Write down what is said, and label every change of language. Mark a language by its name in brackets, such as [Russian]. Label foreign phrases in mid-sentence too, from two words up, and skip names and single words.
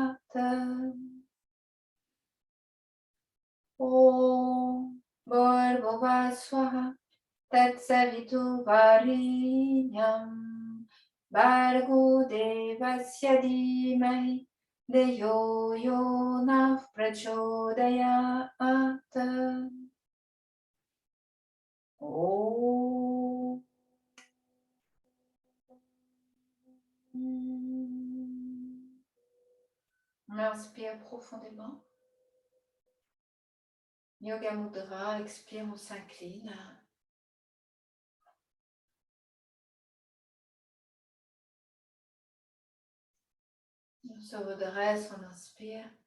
[Sanskrit] ॐ भूर्भुवः स्वाहा तत्सवितुर्वरेण्यं भर्गो देवस्य धीमहि धियो योनः प्रचोदयात्. Om. [French] On inspire profondément. Yoga Mudra, expire, on s'incline. On se redresse, on inspire.